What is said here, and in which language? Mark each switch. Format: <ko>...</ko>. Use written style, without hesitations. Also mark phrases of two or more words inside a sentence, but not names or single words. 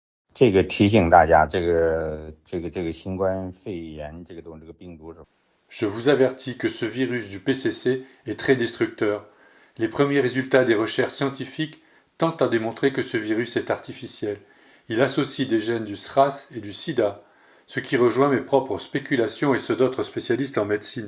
<zh>这个提醒大家，这个新冠肺炎这个病毒是</zh> <fr>Je vous avertis que ce virus du PCC est très destructeur. Les premiers résultats des recherches scientifiques tentent à démontrer que ce virus est artificiel. Il associe des gènes du SRAS et du SIDA, ce qui rejoint mes propres spéculations et ceux d'autres spécialistes en médecine.</fr>